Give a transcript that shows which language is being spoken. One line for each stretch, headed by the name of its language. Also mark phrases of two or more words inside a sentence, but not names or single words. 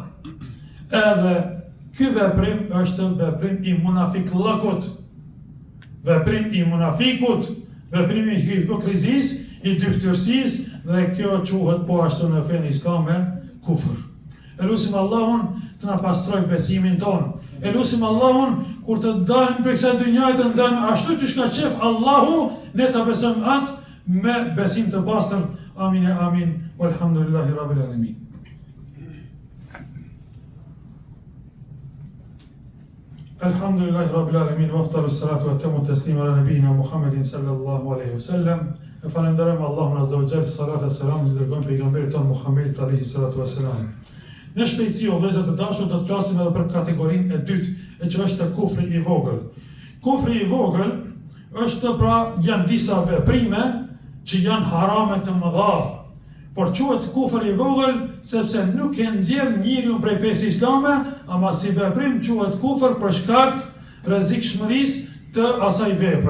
Albanian: Edhe ky veprim është veprim i munafiklëkut, veprim i munafikut, veprim i hipokrizisë, i dyftërsisë, dhe kjo quhet po ashtu në fenë islame kufër. E lutim Allahun të na pastroj besimin ton. E lutim Allahun kur të dalim prej kësaj dynjaje të ndajmë ashtu siç ka qef Allahu, ne ta besojmë atë me besim të pastër. Amin e amin.
Arabic: والحمد لله رب العالمين الحمد لله رب العالمين. وأفضل الصلاة وأتم التسليم على نبينا محمد صلى الله عليه وسلم.
Albanian: E falenderojmë Allahun
Arabic: عز وجل,
Albanian: salat e selam i dërgojmë pejgamberit ton Muhammedit
Arabic: عليه الصلاة والسلام.
Albanian: Në shpejtësi o vëllezër të dashur do të flasim edhe për kategorinë e dytë, e që është kufri i vogël. Kufri i vogël është pra janë disa veprime që janë harame të mëdha, por quhet kufër i vogël sepse nuk e nxjerr njeriu prej fesë islame, ama si veprim quhet kufër për shkak rrezikshmërisë të asaj vepre.